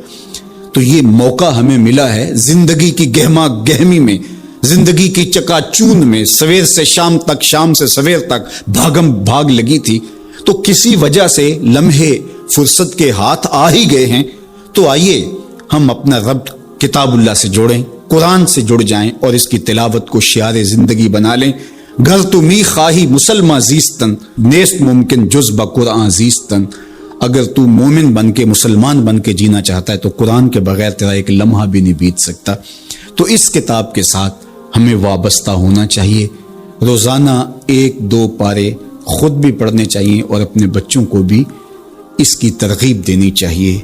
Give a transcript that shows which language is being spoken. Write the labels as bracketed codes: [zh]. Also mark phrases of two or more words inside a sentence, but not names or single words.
[ur] تو یہ موقع ہمیں ملا ہے زندگی کی گہما گہمی میں، زندگی کی چکا چوند میں، سویر سے شام تک، شام سے سویر تک بھاگم بھاگ لگی تھی، تو کسی وجہ سے لمحے فرصت کے ہاتھ آ ہی گئے ہیں۔ تو آئیے ہم اپنا رب کتاب اللہ سے جوڑیں، قرآن سے جڑ جائیں اور اس کی تلاوت کو شعار زندگی بنا لیں۔ [fa] گھر تو می خواہی مسلمہ زیستن، نیست ممکن جز با قرآن زیستن۔ [ur] اگر تو مومن بن کے، مسلمان بن کے جینا چاہتا ہے تو قرآن کے بغیر تیرا ایک لمحہ بھی نہیں بیت سکتا۔ تو اس کتاب کے ساتھ ہمیں وابستہ ہونا چاہیے، روزانہ 1-2 پارے خود بھی پڑھنے چاہیے اور اپنے بچوں کو بھی اس کی ترغیب دینی چاہیے۔